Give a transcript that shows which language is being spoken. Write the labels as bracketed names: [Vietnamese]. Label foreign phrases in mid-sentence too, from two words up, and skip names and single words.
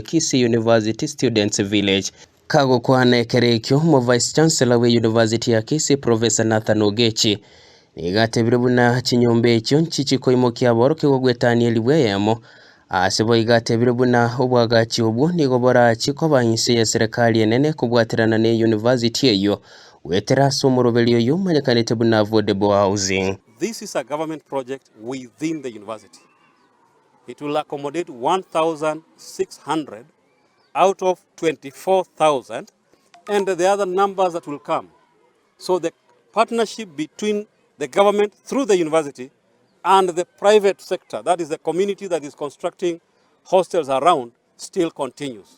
[Gusii] Kisii University Students Village kago kwane kerekyo mo [English] vice chancellor [Gusii] we university ya Kisii Professor Nathan Ogechi nigatebire buna chinyombe ekyo nchichikoimo kyaboro kigogwetani liweyemo asebo igatebire buna obwagachi obwo nigobora chikoba inse ya serikali enene kubwatirana ne university eyo wetera somorobelio yumanyekanite buna [English] affordable housing. This is a government project within the university. It will accommodate 1,600 out of 24,000 and the other numbers that will come. So the partnership between the government through the university and the private sector, that is the community that is constructing hostels around, still continues.